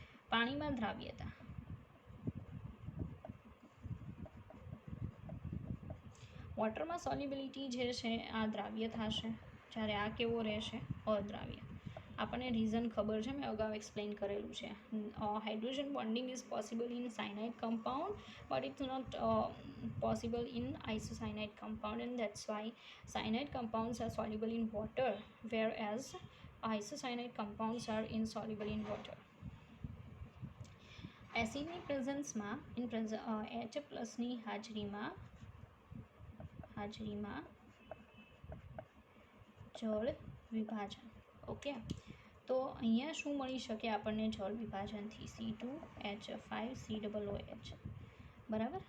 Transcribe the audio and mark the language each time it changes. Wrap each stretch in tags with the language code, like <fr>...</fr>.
<gu>પાણીમાં દ્રાવ્યતા, વોટરમાં સોલ્યુબિલિટી જે છે આ દ્રાવ્ય થશે, જ્યારે આ કેવો રહેશે, અદ્રાવ્ય. આપણને રીઝન ખબર છે, મેં અગાઉ એક્સપ્લેન કરેલું છે.</gu> <en>Hydrogen bonding is possible in cyanide compound but it's not possible in isocyanide compound, and that's why cyanide compounds are soluble in water whereas isocyanide compounds are insoluble in water.</en> <gu>એસિડની પ્રેઝન્સમાં H પ્લસની હાજરીમાં જળ વિભાજન. Okay, તો અહીંયા શું મળી શકે આપણને જળ વિભાજનથી, C2H5COOH, બરાબર.</gu>